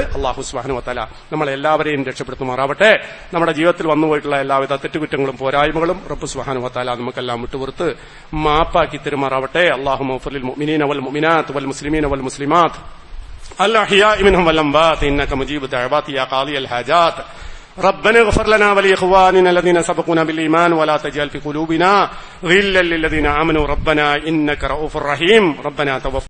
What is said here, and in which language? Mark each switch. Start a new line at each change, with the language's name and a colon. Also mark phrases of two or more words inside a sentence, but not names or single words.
Malayalam: അല്ലാഹു
Arabic: سبحانه وتعالى
Malayalam: നമ്മളെല്ലാവരെയും രക്ഷപ്പെടുത്തുമാറാവട്ടെ. നമ്മുടെ ജീവിതത്തിൽ വന്നുപോയിട്ടുള്ള എല്ലാവിധ തെറ്റുകുറ്റങ്ങളും പോരായ്മകളും റബ്ബ്
Arabic: سبحانه وتعالى
Malayalam: നമുക്കെല്ലാം വിട്ടുപുറത്ത് മാപ്പാക്കി തരുമാറാവട്ടെ.
Arabic: اللهم اغفر للمؤمنين والمؤمنات والمسلمين والمسلمات الأحياء منهم والأموات إنك مجيب الدعوات يا قاضي الحاجات ربنا اغفر لنا ولإخواننا الذين سبقونا بالإيمان ولا تجعل في قلوبنا غلا للذين آمنوا ربنا إنك رؤوف رحيم ربنا توفنا